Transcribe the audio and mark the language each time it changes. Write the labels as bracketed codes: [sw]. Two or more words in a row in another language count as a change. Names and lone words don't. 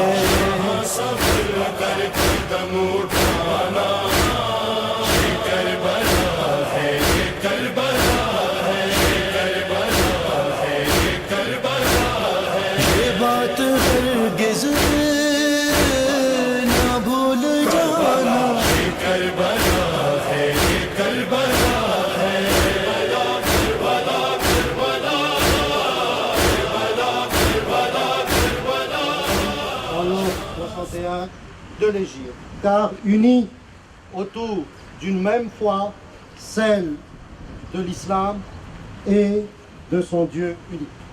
[ur] سب مل کر قدم اٹھانا، یہ کربلا ہے، یہ کربلا ہے، یہ کربلا ہے، یہ کربلا ہے. یہ بات ہرگز نہ بھول جانا، یہ کربلا ہے، یہ کربلا ہے. [fr] De l'Égypte, car unis autour d'une même foi, celle de l'islam et de son Dieu unique.